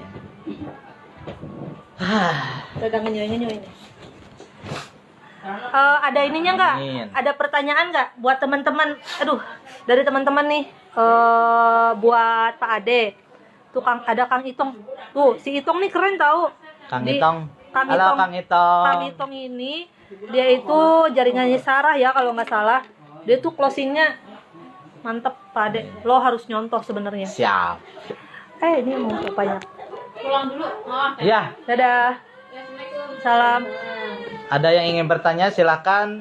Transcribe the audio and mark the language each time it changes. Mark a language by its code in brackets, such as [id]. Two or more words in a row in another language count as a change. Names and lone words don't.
[id] Udah ngenyoy. Ada ininya nggak? Amin. Ada pertanyaan nggak buat teman-teman? Aduh, dari teman-teman nih, buat Pak Ade. Tuh ada Kang Itong. Tuh, si Itong nih keren tahu. Kang Itong. Kang Halo Itong. Kang Itong. Kang Itong ini dia itu jaringannya Sarah ya kalau nggak salah. Dia tuh closingnya mantep Pak Ade. Lo harus nyontoh sebenarnya. Siap. Ini mau apanya? Pulang dulu. Maaf. Ya, Dadah. Salam. ada yang ingin bertanya silakan.